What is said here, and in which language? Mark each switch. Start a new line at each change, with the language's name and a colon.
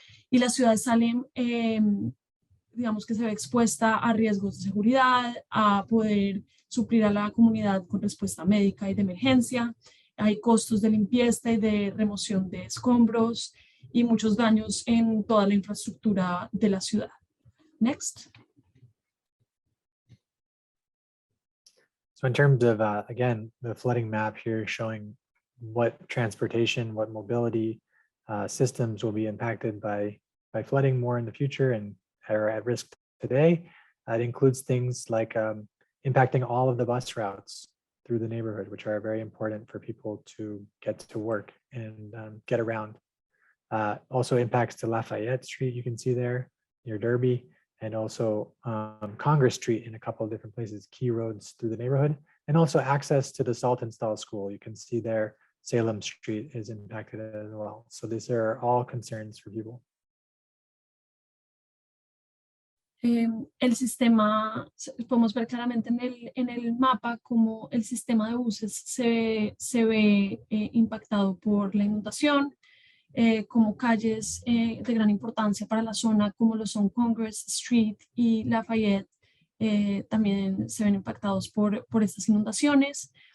Spanish: Y la ciudad de Salem, digamos que se ve expuesta a riesgos de seguridad, a poder suplir a la comunidad con respuesta médica y de emergencia. Hay costos de limpieza y de remoción de escombros y muchos daños en toda la infraestructura de la ciudad.
English: Next. So in terms of, again, the flooding map here showing what transportation, what mobility systems will be impacted by flooding more in the future and are at risk today. It includes things like impacting all of the bus routes through the neighborhood, which are very important for people to get to work and get around. Also impacts to Lafayette Street, you can see there near Derby, and also Congress Street in a couple of different places, key roads through the neighborhood, and also access to the Saltonstall School. You can see there, Salem Street is impacted as well. So these are all concerns for people.
Spanish: el sistema, podemos ver claramente en el mapa cómo el sistema de buses se ve impactado por la inundación, como calles de gran importancia para la zona, como lo son Congress Street y Lafayette, también se ven impactados por estas inundaciones.